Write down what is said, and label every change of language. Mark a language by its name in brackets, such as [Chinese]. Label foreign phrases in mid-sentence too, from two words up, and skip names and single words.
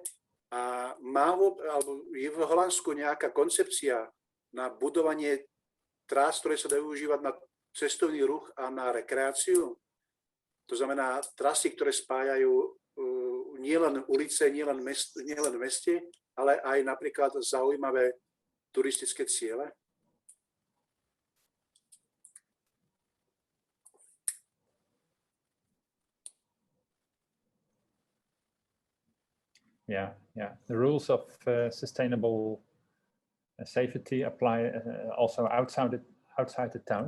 [Slovak] A je v Holandsku nejaká koncepcia na budovanie trás, ktoré sa dajú využívať na cestovný ruch a na rekreáciu? To znamená trasy, ktoré spájajú nielen ulice, nielen v meste, ale aj napríklad zaujímavé turistické ciele? [English] Yeah. The rules of sustainable safety apply also outside the towns.